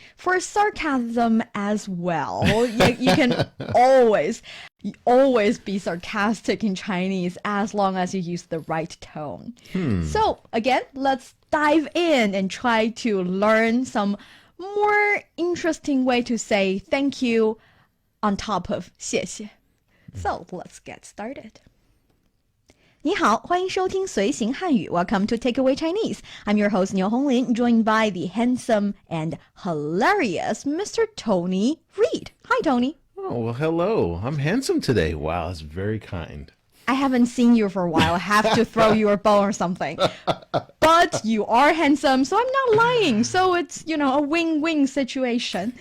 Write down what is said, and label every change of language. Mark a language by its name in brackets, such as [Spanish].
[English] For sarcasm as well, you can always be sarcastic in Chinese as long as you use the right tone. So again, let's dive in and try to learn some more interesting way to say thank you on top of 谢谢. So let's get started. [Chinese] 你好，欢迎收听随行汉语 [English] Welcome to Takeaway Chinese. I'm your host Niu Honglin, joined by the handsome and hilarious Mr. Tony Reed. Hi, Tony. Oh, well, hello. I'm handsome today. Wow, that's very kind. I haven't seen you for a while. I have to throw you a bone or something. But you are handsome, so I'm not lying. So it's, a win-win situation.